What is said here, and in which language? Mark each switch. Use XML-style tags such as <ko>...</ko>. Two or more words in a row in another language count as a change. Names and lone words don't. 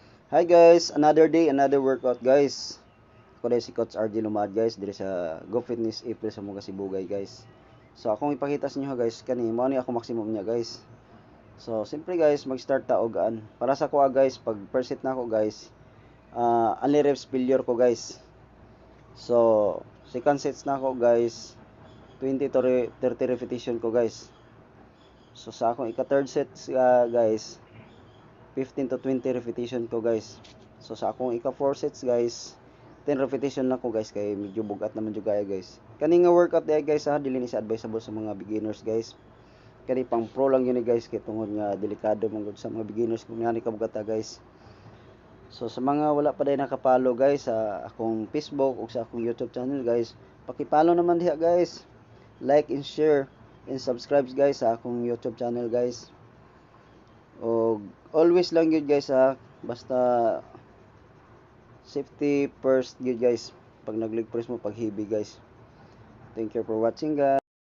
<en>Hi guys, another day, another workout guys.</en> <ceb>Ako dahil si Coach RG Lumad guys, diri sa Go Fitness April sa mga Sibugay guys. So akong ipakita sa inyo guys, kani mao ni ako maximum niya guys. So simpre guys, mag-start ta og para sa kuha guys, pag</ceb> <en>first set</en> <ceb>na ako guys,</ceb> <en>only reps failure ko guys.</en> <ceb>So</ceb> <en>second sets</en> <ceb>na ako guys,</ceb> <en>20 to 30 repetition</en> <ceb>ko guys. So sa akong ika</ceb> <en>third set</en> <ceb>guys,</ceb> <en>15 to 20 repetition</en> <ceb>ko guys. So sa akong ika 4 sets guys, 10 repetition na ko guys kay medyo bugat naman jud kaya guys. Kani nga workout day guys dili ni sa advisable sa mga beginners guys. Kani pang pro lang yun guys kay tungod nga delikado man gud sa mga beginners kung yani ka bugata guys. So sa mga wala pa day nakapalo guys sa akong Facebook o sa akong YouTube channel guys, paki-follow naman diha guys.</ceb> <en>Like and share and subscribe guys sa akong YouTube channel guys.</en> <ceb>O always lang yun guys basta</ceb> <en>safety first</en> <ceb>yun guys pag nag-</ceb> <en>leg press</en> <ceb>mo pag heavy guys.</ceb> <en>Thank you for watching guys.</en>